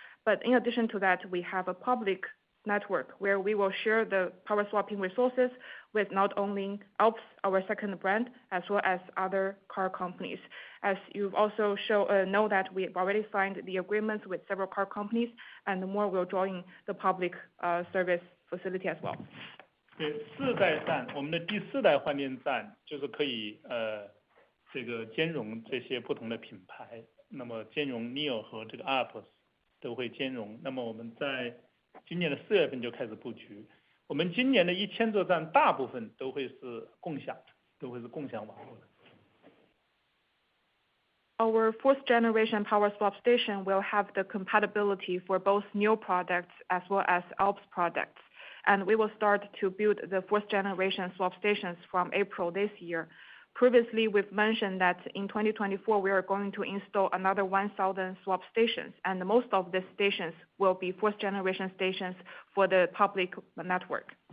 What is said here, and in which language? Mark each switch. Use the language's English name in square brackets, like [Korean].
[English] But in addition to that, we have a public network where we will share the power swapping resources with not only Alps, our second brand, as well as other car companies. As you've also know that we've already signed the agreements with several car companies, and more will join the public service facility as well. [Chinese] 对，世代上，我们的第四代换电站就是可以这个兼容这些不同的品牌，那么兼容 NIO 和这个 Alps 都会兼容。那么我们在今年的4月份就开始布局，我们今年的1000座站大部分都会是共享网络的。 [English] Our fourth generation Power Swap station will have the compatibility for both NIO products as well as Alps products. And we will start to build the fourth generation swap stations from April this year. Previously, we've mentioned that in 2024, we are going to install another 1,000 swap stations, and most of these stations will be fourth generation stations for the public network.